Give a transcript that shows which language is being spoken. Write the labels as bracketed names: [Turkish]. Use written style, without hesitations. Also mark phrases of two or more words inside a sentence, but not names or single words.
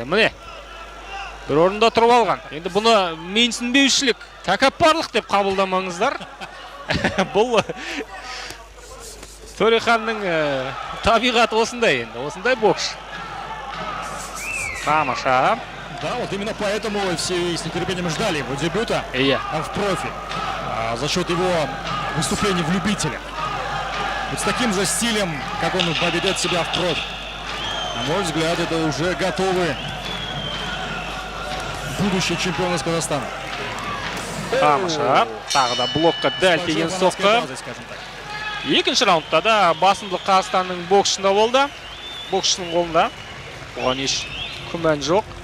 [Kazakh] Міне, бір орында тұрып алған. Енді бұны менсінбеушілік, тәкаппарлық деп қабылдамаңыздар. Бұл Төреханның табиғаты осындай енді, осындай бокс. Тамаша. [Russian] Да, вот именно поэтому все с нетерпением ждали его дебюта в профи. За счет его выступлений в любителях. Вот с таким же стилем, как он поведет себя в профи. На мой взгляд, это уже готовый будущий чемпион из Казахстана. [Kazakh] Тамаша. Тағы да блокқа дәл тиген соққы. Екінші раундта да басымдылық Қазақстанның боксшында болды. Боксшының қолында. Оған еш күмән жоқ.